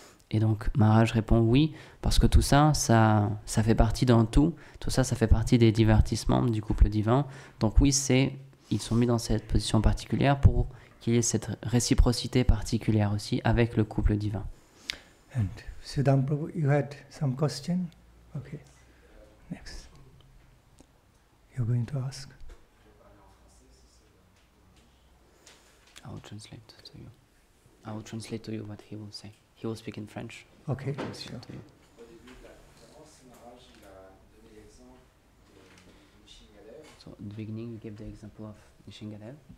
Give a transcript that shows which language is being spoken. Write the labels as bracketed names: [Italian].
[French] Et donc Maharaj répond oui, parce que tout ça, ça fait partie d'un tout. Tout ça, ça fait partie des divertissements du couple divin. Donc oui, ils sont mis dans cette position particulière pour qu'il y ait cette réciprocité particulière aussi avec le couple divin. [English] And Siddham Prabhu, you had some question? Okay. Next. You're going to ask? I will translate to you. I will translate to you what he will say. He will speak in French. Okay, I will sure. to you. [French] Au début de la conférence, Maharaj il a donné l'exemple de Nishingalev. [English] So at the beginning, you gave the example of Nishingalev.